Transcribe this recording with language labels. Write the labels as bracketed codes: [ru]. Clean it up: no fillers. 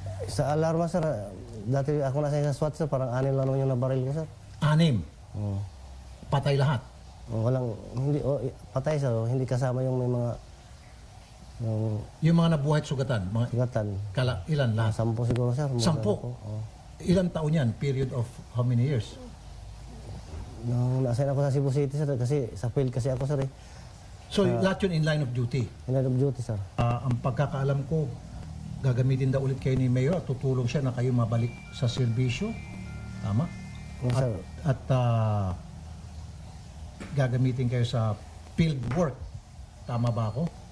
[tl] Sa alarma, sir, dati ako nasa sa SWAT, sir, parang 6 lang naman yung nabaril ko, sir. 6. Oo. Patay lahat. Walang, hindi, patay, sir. Hindi kasama yung may mga, Yung mga nabuhay at sugatan, mga sugatan. ilan lahat? 10 siguro, sir. 10? Ilan taon yan? [en] Period of how many years? [tl] Nung nasa ako sa Cebu City, sir, kasi sa field kasi ako, sir, eh. [en] So, [tl] lahat yun [en] in line of duty. In line of duty, sir. [tl] Ang pagkakaalam ko, gagamitin daw ulit kayo ni Mayor at tutulong siya na kayo mabalik sa serbisyo. Tama? [en] Yes, sir. [tl] At gagamitin kayo sa field work. Tama ba ako?